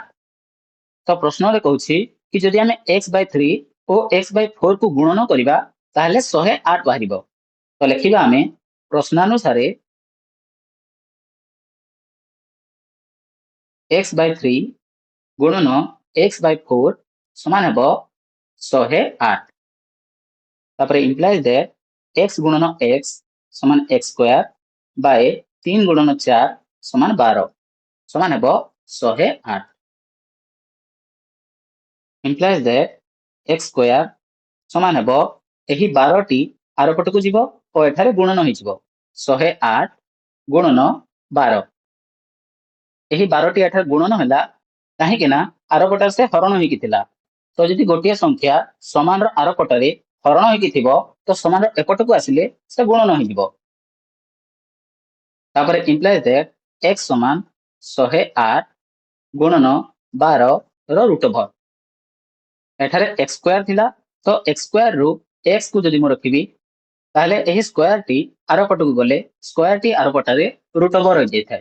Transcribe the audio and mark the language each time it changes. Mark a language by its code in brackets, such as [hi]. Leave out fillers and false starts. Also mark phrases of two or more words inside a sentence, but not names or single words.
[or] ତ ପ୍ରଶ୍ନରେ କହୁଛି କି ଯଦି ଆମେ x/3 ଓ x/4 କୁ ଗୁଣନ କରିବା ତାହେଲେ 108 ବାହାରିବ। ତ ଲେଖିବା ଆମେ ପ୍ରଶ୍ନାନୁସାରେ x/3 ଗୁଣନ x/4 ସମାନ ହେବ 108। ତାପରେ [en] implies that [or] x ଗୁଣନ x ସମାନ x ସ୍କୋୟାର ବାय 3 ଗୁଣନ 4 ସମାନ 12 ସମାନ ହେବ 108। [en] implies that [or] x ସ୍କୋୟାର ସମାନ ହେବ ଏହି 12ଟି ଆରପଟକୁ ଯିବ ଓ ଏଠାରେ ଗୁଣନ ହୋଇଯିବ 108 ଗୁଣନ 12। ଏହି 12ଟି ଏଠାରେ ଗୁଣନ ହେଲା କାହିଁକି ନା ଆରପଟରେ ସେ ହରଣ ହୋଇକି ଥିଲା। ତ ଯଦି ଗୋଟିଏ ସଂଖ୍ୟା ସମାନର ଆରପଟରେ ହରଣ ହୋଇକି ଥିବ ତ ସମାନର ଏପଟକୁ ଆସିଲେ ସେ ଗୁଣନ ହୋଇଯିବ। ତାପରେ [en] implies that [or] x ସମାନ 108 ଗୁଣନ 12 ର [en] root over. [or] ଏଠାରେ x ସ୍କୋୟାର ଥିଲା ତ x ସ୍କୋୟାର ରୁ x କୁ ଯଦି ମୁଁ ରଖିବି ତାହେଲେ ଏହି ସ୍କୋୟାରଟି ଆରପଟକୁ ଗଲେ ସ୍କୋୟାରଟି ଆରପଟରେ [en] root over [or] ହୋଇଯାଇଥାଏ।